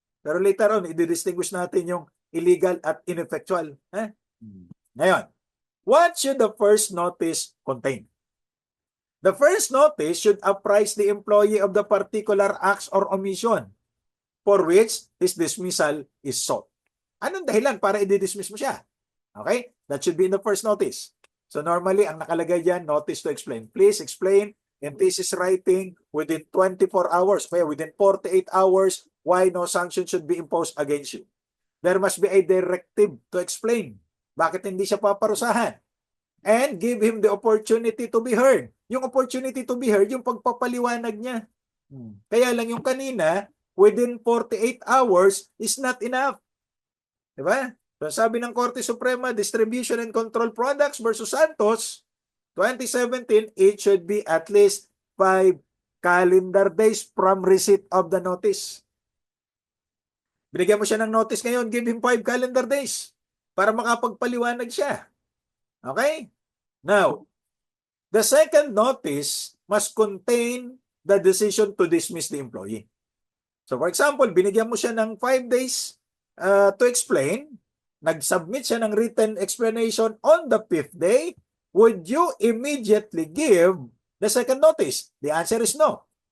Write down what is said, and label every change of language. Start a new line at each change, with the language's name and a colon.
Filipino: Pero later on, i-distinguish natin yung illegal at ineffectual.
English: Ngayon, what should the first notice contain? The first notice should apprise the employee of the particular acts or omission for which his dismissal is sought.
Filipino: Anong dahilan para i-dismiss mo siya?
English: Okay? That should be in the first notice. So normally,
Filipino: ang nakalagay dyan,
English: notice to explain. Please explain in thesis writing within 24 hours, kaya within 48 hours, why no sanction should be imposed against you. There must be a directive to explain.
Filipino: Bakit hindi siya paparusahan?
English: And give him the opportunity to be heard. Yung opportunity to be heard,
Filipino: yung pagpapaliwanag niya. Kaya lang yung kanina, within 48 hours is not enough. Diba?
English: So sabi ng Korte Suprema, Distribution and Control Products versus Santos, 2017, it should be at least 5 calendar days from receipt of the notice.
Filipino: Binigyan mo siya ng notice ngayon,
English: give him 5 calendar days
Filipino: para makapagpaliwanag siya. Okay?
English: Now, the second notice must contain the decision to dismiss the employee. So for example, binigyan mo siya ng 5 days to explain, nag-submit siya ng written explanation on the 5th day, would you immediately give the second notice? The answer is no.